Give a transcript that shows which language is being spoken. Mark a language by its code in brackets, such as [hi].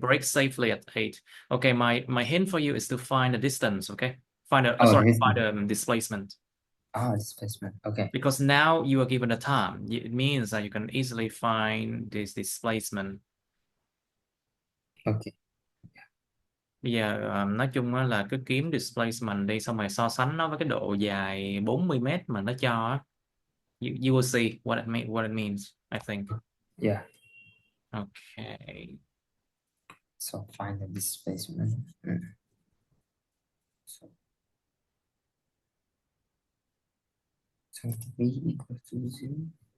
[en] brake safely at 8. Okay, my hint for you is to find the distance, okay? Oh, Find the displacement. displacement. Okay, Because now you are given a time. It means that you can easily find this displacement. okay. [vi] Bây giờ nói chung á là cứ kiếm displacement đi, xong rồi so sánh nó với cái độ dài 40 mét mà nó cho á. [en] You will see what it means, I think. Yeah, Okay. so find the displacement. So, so v equals to 0.